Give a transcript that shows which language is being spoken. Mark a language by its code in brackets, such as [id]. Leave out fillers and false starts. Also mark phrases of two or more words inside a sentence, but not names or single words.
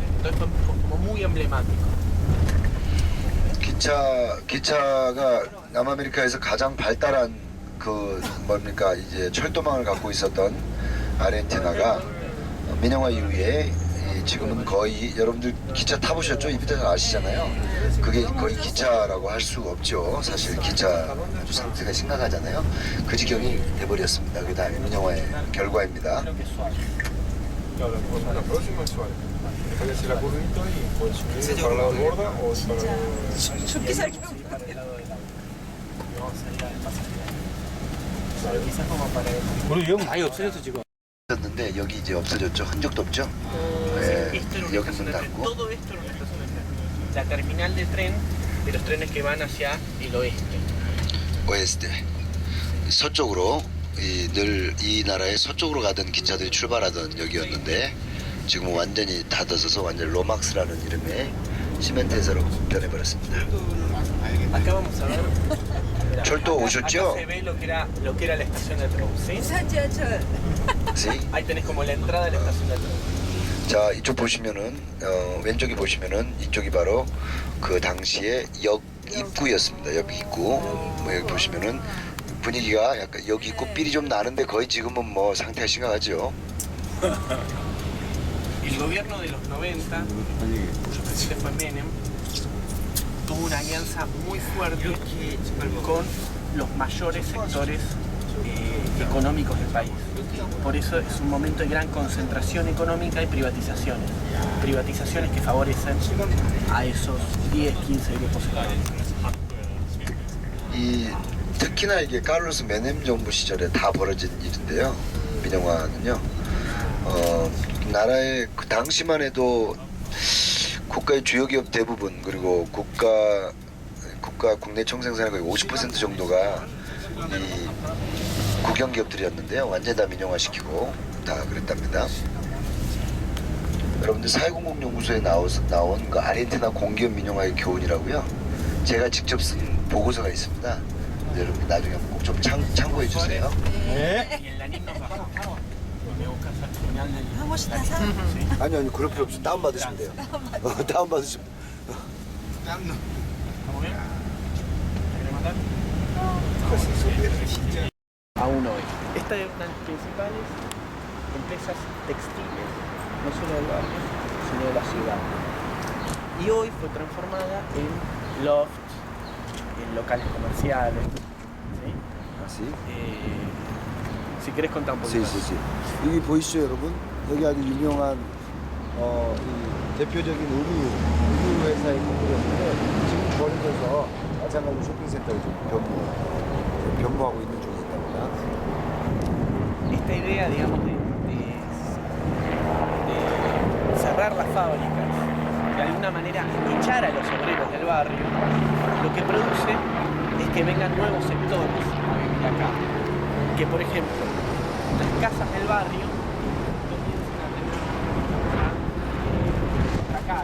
[es] Entonces fue como muy emblemático. [ko] 기차가 남아메리카에서 가장 발달한 그 뭡니까 이제 철도망을 갖고 있었던 아르헨티나가 민영화 이후에 지금은 거의 여러분들 기차 타보셨죠? 이 밑에서 아시잖아요. 그게 거의 기차라고 할 수 없죠. 사실 기차 상태가 심각하잖아요. 그 지경이 돼버렸습니다. 그 다음에 민영화의 결과입니다. [es] La próxima es suave. Puede ser la curvita y puedes subir para la borda o para [ko] 죽기 살기. 우리 영 많이 없어졌어 지금. 있었는데 여기 이제 없어졌죠. 흔적도 없죠. 네, 여기 문 닫고. [es] Todo esto era una estación de tren. La terminal de tren de los trenes que van hacia el oeste. [ko] 오에스테 서쪽으로 늘 이 나라의 서쪽으로 가던 기차들이 출발하던 역이었는데 지금 완전히 닫아서서 완전 로막스라는 이름의 시멘트 회사로 변해버렸습니다. [es] Acá vamos a ver. [ko] 철도 오셨죠? [es] Acá se ve lo que era la estación de tren, ¿sí? [ko] 부산지하철. 네. [es] Ahí tenés como la entrada de la estación de tren. [ko] 자 이쪽 보시면은 왼쪽이 보시면은 이쪽이 바로 그 당시에 역 입구였습니다. 역 입구. 뭐 여기 보시면은 분위기가 약간 역 입구 삘이 좀 나는데 거의 지금은 뭐 상태가 심각하죠. [es] El gobierno de los 90, cuyo presidente fue Menem, tuvo una alianza muy fuerte con los mayores sectores económicos del país. Por eso es un momento de gran concentración económica y privatizaciones. Privatizaciones que favorecen a esos 10, 15 grupos económicos. [ko] 이 특히나 이게 카를로스 메넴 정부 시절에 다 벌어진 일인데요. 민영화는요. 나라의 그 당시만 해도 국가의 주요 기업 대부분 그리고 국가 국내 총생산의 거의 50% 정도가 이 국영 기업들이었는데요. 완전 다 민영화시키고 다 그랬답니다. 여러분들 사회공공연구소에 나온 그 아르헨티나 공기업 민영화의 교훈이라고요. 제가 직접 쓴 보고서가 있습니다. 여러분 나중에 꼭 좀 참고해 주세요. 네. [es] Y el anillo bajo, me buscas al final del... [ko] 한 곳이 다 사. 아니요 그럴 필요 없어요. 다운 받으시면 돼요. 다운 받으시면. [es] ¿Estamos bien? ¿Querés matar? Aún hoy. Esta es una de las principales empresas textiles, no solo del barrio, sino de la ciudad. Y hoy fue transformada en loft, en locales comerciales. ¿Sí? [ko] 다시. [es] Si querés contar un poquito. sí sí sí. [ko] 여기 보이시죠 여러분? 여기 아주 유명한 이 대표적인 의류 회사의 건물이었는데 지금 버려져서 마찬가지로 쇼핑센터에 좀 변모하고 있는 중에 있답니다. [es] Esta idea, digamos, de cerrar las fábricas, que alguna manera echar a los obreros del barrio, lo que produce es que vengan nuevos sectores a vivir acá. Que por ejemplo, las casas del barrio comiencen a tener acá.